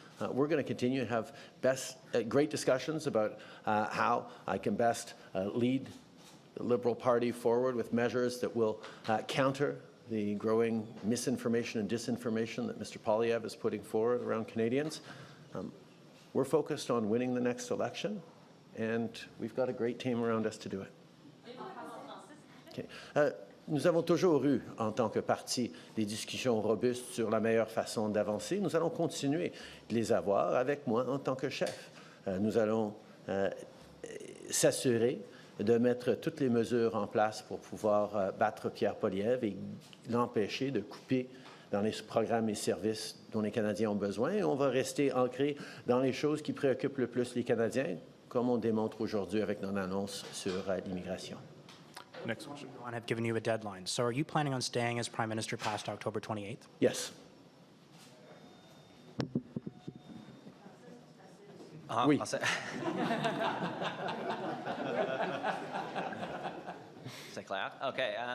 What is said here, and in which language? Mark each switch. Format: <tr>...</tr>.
<en>We're going to continue to have great discussions about how I can best lead the Liberal Party forward with measures that will counter the growing misinformation and disinformation that Mr. Poilievre is putting forward around Canadians. We're focused on winning the next election, and we've got a great team around us to do it. Okay.</en> <fr>Nous avons toujours eu, en tant que parti, des discussions robustes sur la meilleure façon d'avancer. Nous allons continuer de les avoir avec moi en tant que chef. Nous allons s'assurer de mettre toutes les mesures en place pour pouvoir battre Pierre Poilievre et l'empêcher de couper dans les programmes et services dont les Canadiens ont besoin. Et on va rester ancré dans les choses qui préoccupent le plus les Canadiens, comme on démontre aujourd'hui avec nos annonces sur l'immigration.</fr> <en>Next question. I have given you a deadline. So are you planning on staying as Prime Minister past October 28th? Yes.</en> <fr>Oui. C'est clair. Okay.</fr>